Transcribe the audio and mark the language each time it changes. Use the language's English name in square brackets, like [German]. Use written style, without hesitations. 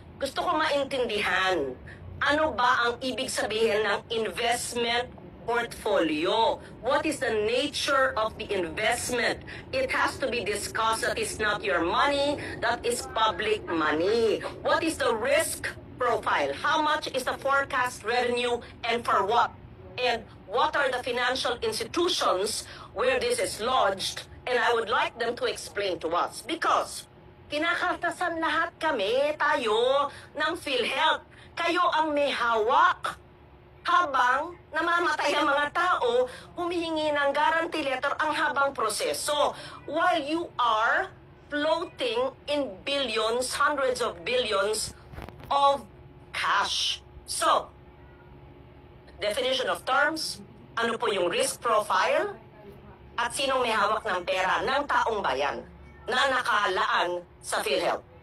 [Filipino] Gusto ko maintindihan, ano ba ang ibig sabihin ng investment portfolio? [English] What is the nature of the investment? It has to be discussed. That is not your money, that is public money. What is the risk profile? How much is the forecast revenue and for what? And what are the financial institutions where this is lodged? And I would like them to explain to us. [Filipino] Because kinakaltasan lahat kami, tayo, ng PhilHealth. Kayo ang may hawak. Habang namamatay ang mga tao, humihingi ng guarantee letter ang habang proseso. [English] While you are floating in billions, hundreds of billions of cash. [Filipino] So, definition of terms, ano po yung risk profile, at sinong may hawak ng pera ng taong bayan na nakalaan sa PhilHealth.